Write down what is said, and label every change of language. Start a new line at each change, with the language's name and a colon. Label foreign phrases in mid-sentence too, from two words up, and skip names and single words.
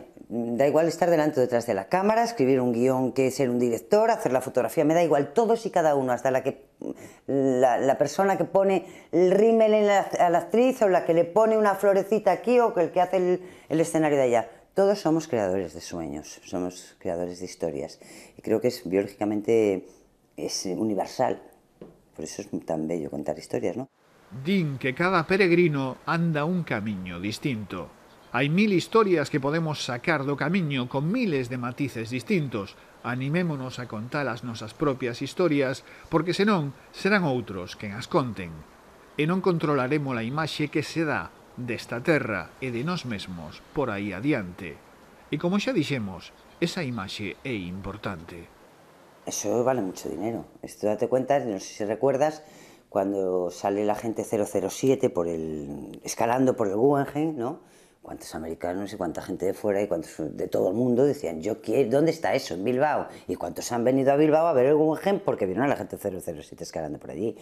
Spanish: Da igual estar delante o detrás de la cámara, escribir un guión, que ser un director, hacer la fotografía, me da igual, todos y cada uno, hasta la persona que pone el rímel a la actriz, o la que le pone una florecita aquí, o el que hace el escenario de allá. Todos somos creadores de sueños, somos creadores de historias. Y creo que biológicamente es universal. Por eso es tan bello contar historias, ¿no?
Galician: Din que cada peregrino anda un camiño distinto. Hai 1000 historias que podemos sacar do camiño con miles de matices distintos. Animémonos a contar as nosas propias historias, porque senón serán outros quen as conten. E non controlaremos a imaxe que se dá desta terra e de nós mesmos por aí adiante. E como xa dixemos, esa imaxe é importante.
Spanish: Eso vale mucho dinero. Esto date cuenta, no sé si recuerdas, cuando sale la gente 007 escalando por el Guggenheim, ¿no? Cuántos americanos y cuánta gente de fuera y cuántos de todo el mundo decían, yo quiero, ¿dónde está eso? En Bilbao. Y cuántos han venido a Bilbao a ver el Guggenheim porque vieron a la gente 007 escalando por allí.